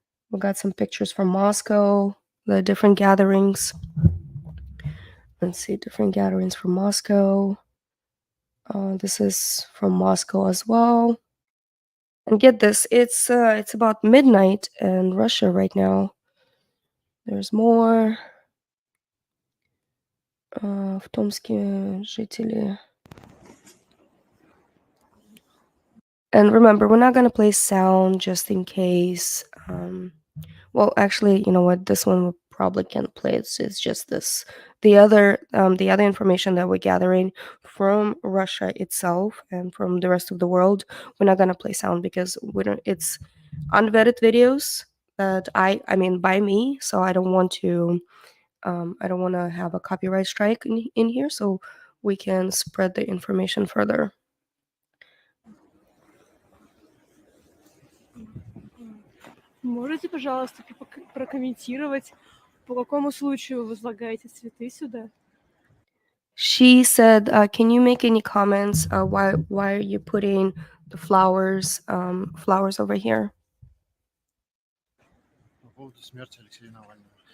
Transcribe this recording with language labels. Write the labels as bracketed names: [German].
[English] We got some pictures from Moscow, the different gatherings. Let's see, different gatherings from Moscow. This is from Moscow as well. And get this, it's about midnight in Russia right now. There's more. [Russian] В Tomsке жители. [English] And remember, we're not going to play sound just in case. Well, actually, you know what? This one we probably can't play. It's just this. The other information that we're gathering from Russia itself and from the rest of the world, we're not going to play sound because we don't. It's unvetted videos that I mean by me, so I don't want to. I don't want to have a copyright strike in here, so we can spread the information further. [Russian] Можете, пожалуйста, прокомментировать, по какому случаю вы возлагаете цветы сюда? [English] She said, "Can you make any comments? Why are you putting the flowers over here?" [Russian] По поводу смерти Алексея Навального.